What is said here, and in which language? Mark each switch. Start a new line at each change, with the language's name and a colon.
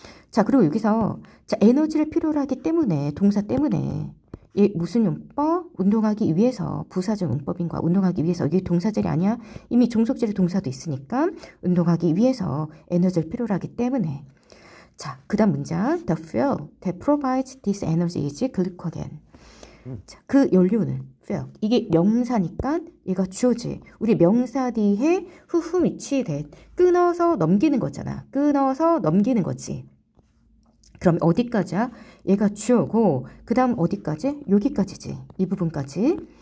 Korean: 자, 그리고 여기서 자, 에너지를 필요로 하기 때문에 동사 때문에 이 무슨 용법? 운동하기 위해서 부사적 문법인 거야. 운동하기 위해서. 이게 동사절이 아니야. 이미 종속절의 동사도 있으니까 운동하기 위해서 에너지를 필요로 하기 때문에. 자, 그 다음 문장.
English: The fuel that provides this energy is glycogen.
Korean: 자, 그 연료는 fuel. 이게 명사니까 얘가 주어지. 우리 명사 뒤에 후후 미치된 끊어서 넘기는 거잖아. 끊어서 넘기는 거지. 그럼 어디까지야? 얘가 주어고 그 다음 어디까지? 여기까지지. 이 부분까지.